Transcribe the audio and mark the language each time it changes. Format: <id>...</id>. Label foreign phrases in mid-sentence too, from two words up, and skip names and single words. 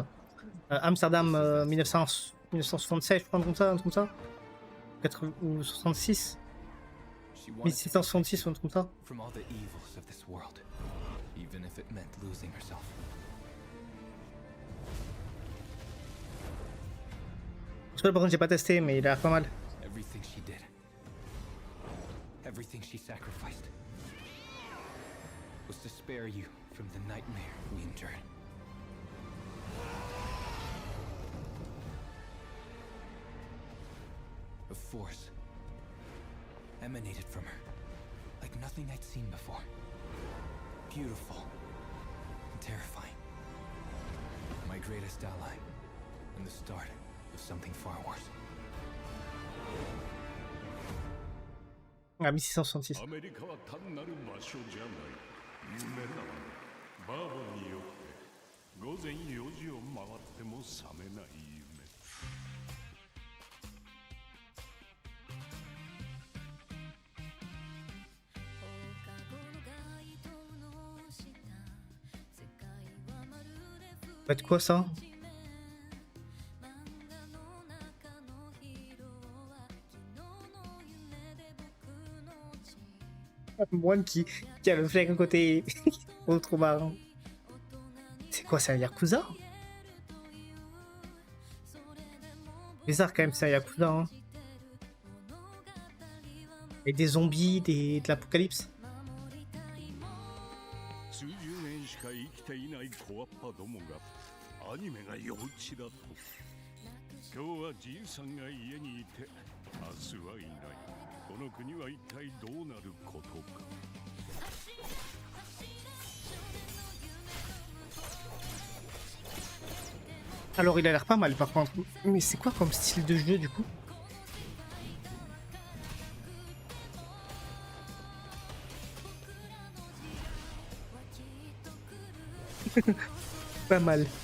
<fr>Amsterdam 1976, je crois, un truc comme ça. Ou 66.</fr> <en>She wanted to</en> <fr>1666 ou un truc comme ça.</fr> <en>from all the evils of this world, even if it meant losing herself.</en> <fr>Celui-là, par contre, j'ai pas testé, mais il a l'air pas mal.</fr> <en>Everything she did, everything she sacrificed, was to spare you from the nightmare we endured. A force emanated from her, like nothing I'd seen before. Beautiful and terrifying. My greatest ally, and the start of something far worse.</en> <fr>Ah, 1666.</fr> <ja>アメリカは単なる場所じゃない夢だバーボンによって午前4時を回っても覚めない夢</ja> <fr>Ça va être quoi ça? Un moine qui a le flingue à côté. Oh, trop marrant. C'est quoi, c'est un Yakuza? Bizarre quand même, c'est un Yakuza. Hein. Et des zombies, de l'apocalypse.</fr> <ja>数十年しか生きていない小わっぱどもがアニメが幼稚だと今日はじいさんが家にいて明日はいないこの国は一体どうなることか</ja> <fr>Alors il a l'air pas mal par contre. Mais c'est quoi comme style de jeu du coup? Pas mal.</fr>